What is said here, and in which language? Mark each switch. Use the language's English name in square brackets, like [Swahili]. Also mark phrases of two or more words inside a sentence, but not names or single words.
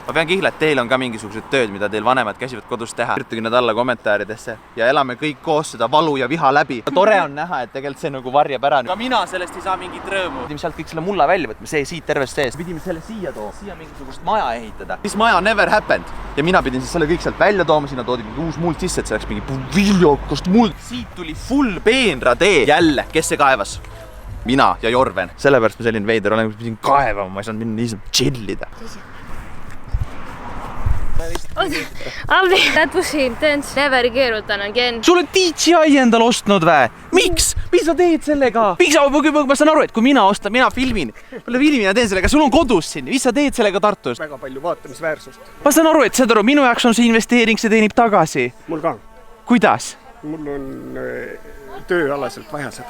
[Estonian] Ma pean kihla, et teil on ka mingisugused tööd, mida teil vanemad käsivad kodus teha. Kirjutage nad alla kommentaaridesse ja elame kõik koos seda valu ja viha läbi. Tore on näha, et tegelikult see nagu varjab ära. Ka mina sellest ei saa mingit rõõmu. Pidime sealt kõik selle mulla välja võtma, see siit tervest sees. Pidime selle siia tooma, siia mingisugust maja ehitada. Siis maja [English] never happened. [Estonian] Ja mina pidin siis selle kõik sealt välja tooma, sinna toodi mingi uus muld sisse, et see läks mingi viljokast muld. Siit tuli full peenratee. Jälle, kes see kaevas? Mina ja Jorven. Sellepärast ma selline veider olen, kus pidin kaevama, ma ei saanud minna niisama chillida. Alvi, [English] that was intense. [Estonian] Never keerutan again. Sul on DJI endal ostnud vä? Miks? Mis sa teed sellega? Ma saan aru, et kui mina ostan, mina filmin. Mina teen sellega, sul on kodus siin. Mis sa teed sellega Tartus? Väga palju vaatamisväärsust. Ma saan aru, et saad aru, minu jaoks on see investeering, see teenib tagasi. Mul ka. Kuidas? Mul on tööalaselt vaja seda.